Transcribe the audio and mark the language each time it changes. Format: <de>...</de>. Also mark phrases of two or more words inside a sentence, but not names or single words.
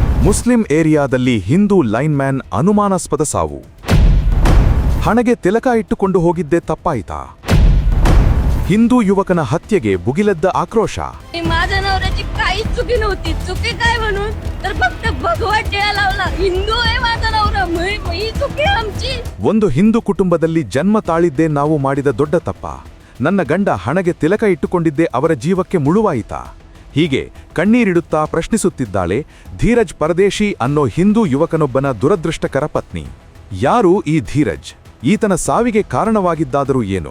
<kn>ಮುಸ್ಲಿಂ ಏರಿಯಾದಲ್ಲಿ ಹಿಂದೂ ಲೈನ್ಮ್ಯಾನ್ ಅನುಮಾನಾಸ್ಪದ ಸಾವು. ಹಣೆಗೆ ತಿಲಕ ಇಟ್ಟುಕೊಂಡು ಹೋಗಿದ್ದೇ ತಪ್ಪಾಯಿತಾ? ಹಿಂದೂ ಯುವಕನ ಹತ್ಯೆಗೆ ಭುಗಿಲೆದ್ದ ಆಕ್ರೋಶ.</kn> <mr>माझ्या नवऱ्याची काहीच चुकी नव्हती. चुकी काय म्हणून तर फक्त भगवा टिळा लावला. हिंदू आहे माझा नवरा, ही चुकी आमची.</mr> <kn>ಒಂದು ಹಿಂದೂ ಕುಟುಂಬದಲ್ಲಿ ಜನ್ಮ ತಾಳಿದ್ದೇ ನಾವು ಮಾಡಿದ ದೊಡ್ಡ ತಪ್ಪ. ನನ್ನ ಗಂಡ ಹಣೆಗೆ ತಿಲಕ ಇಟ್ಟುಕೊಂಡಿದ್ದೇ ಅವರ ಜೀವಕ್ಕೆ ಮುಳುವಾಯಿತಾ? ಹೀಗೆ ಕಣ್ಣೀರಿಡುತ್ತಾ ಪ್ರಶ್ನಿಸುತ್ತಿದ್ದಾಳೆ ಧೀರಜ್ ಪರದೇಶಿ ಅನ್ನೋ ಹಿಂದೂ ಯುವಕನೊಬ್ಬನ ದುರದೃಷ್ಟಕರ ಪತ್ನಿ. ಯಾರು ಈ ಧೀರಜ್? ಈತನ ಸಾವಿಗೆ ಕಾರಣವಾಗಿದ್ದಾದರೂ ಏನು?</kn>